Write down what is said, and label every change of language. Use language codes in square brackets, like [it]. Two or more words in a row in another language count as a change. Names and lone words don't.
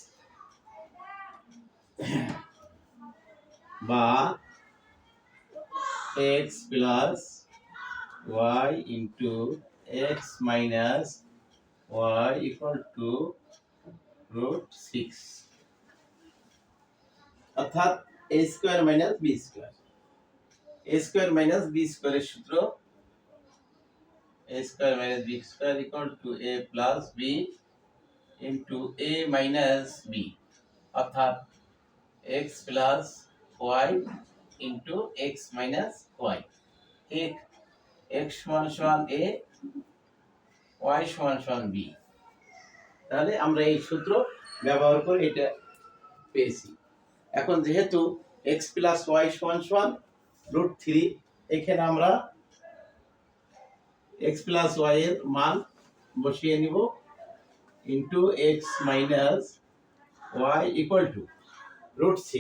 [bn] বা x + y × x - y √6, অর্থাৎ a² - b²। a² - b² এর সূত্র a² - b² a + b × a - b, অর্থাৎ x + y × x - y। x = a, y = b। তাহলে আমরা এই সূত্র ব্যবহার করে এটা পেয়েছি। এখন যেহেতু x + y = √3, এখানে আমরা x + y এর মান বসিয়ে নিব x - y √6।